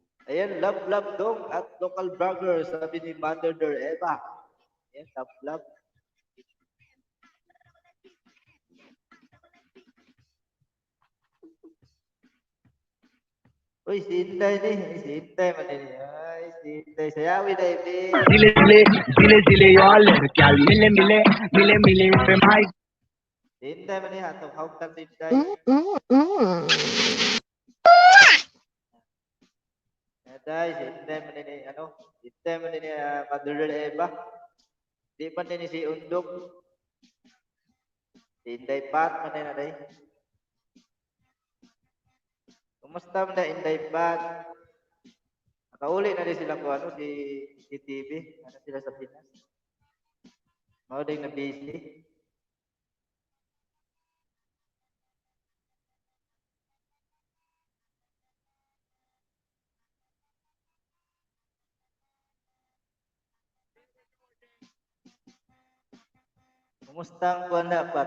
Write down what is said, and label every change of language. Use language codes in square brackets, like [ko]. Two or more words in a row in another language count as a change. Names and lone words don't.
[ceb] Ayan, love dong [en] at local burger, [ceb] sabi ni Mother Eva. Ayan, love. Uy, si Inday ni. Si Inday man din. Ay, si Inday. Sayawi na ini. Zile y'all lड़कियां मिले मिले मिले मिले पे भाई Si Inday man ni atong hawtan si Inday. Inday, si Inday man ni ano? Inday man ni Mother Eva. Di man ni si Undok. Si Inday Pat man ni na day. Kumusta man na Inday Pat? Nakauli na din sila ko ano si TV. Ano sila sa Pinas? Mao din na busy. Kumusta ang kuwan na Pat?